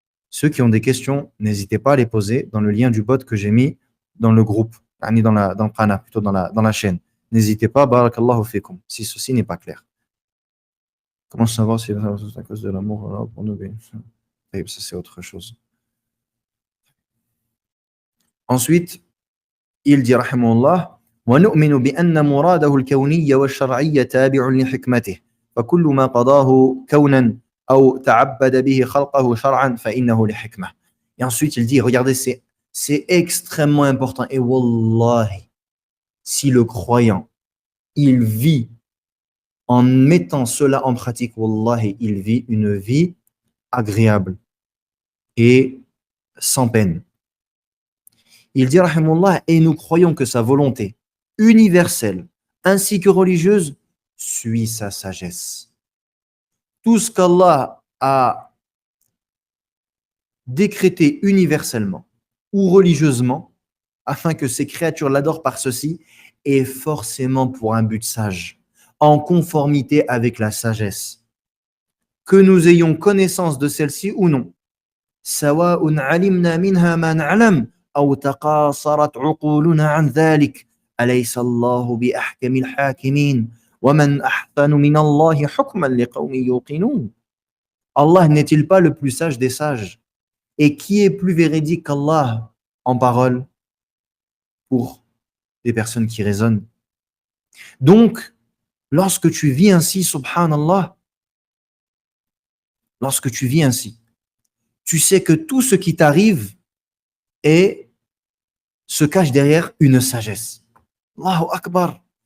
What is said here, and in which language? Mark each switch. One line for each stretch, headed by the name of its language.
French: Ceux qui ont des questions, n'hésitez pas à les poser dans le lien du bot que j'ai mis dans le groupe, dans le Qana, plutôt dans la chaîne. N'hésitez pas, barakallahu fikum, si ceci n'est pas clair. Comment savoir si c'est à cause de l'amour pour nous? Ça, c'est autre chose. Ensuite, il dit,
Arabic: rahimahullah, وَنُؤْمِنُ بِأَنَّ مُرَادَهُ الْكَوْنِيَّ وَالشَّرْعِيَّ تَابِعٌ لِحِكْمَتِهِ فَكُلُّ مَا قَضَاهُ كَوْنًا أو تعبد به خلقه شرعا فإنه لحكمة.
French: Et ensuite il dit, regardez, c'est extrêmement important. Et wallahi, si le croyant, il vit en mettant cela en pratique, wallahi, il vit une vie agréable et sans peine. Il dit, rahimullah, et nous croyons que sa volonté universelle ainsi que religieuse suit sa sagesse. Tout ce qu'Allah a décrété universellement ou religieusement, afin que ces créatures l'adorent par ceci, est forcément pour un but sage, en conformité avec la sagesse. Que nous ayons connaissance de celle-ci ou non.
Arabic: سواء علمنا منها ما نعلم أو تقاصرت عقولنا عن ذلك أليس الله بأحكم الحاكمين ومن أحسن من الله حكما لقوم يوقنون.
French: Allah n'est-il pas le plus sage des sages? Et qui est plus véridique qu'Allah en parole pour des personnes qui raisonnent? Donc, lorsque tu vis ainsi, subhanallah, lorsque tu vis ainsi, tu sais que tout ce qui t'arrive se cache derrière une sagesse. Allahu Akbar.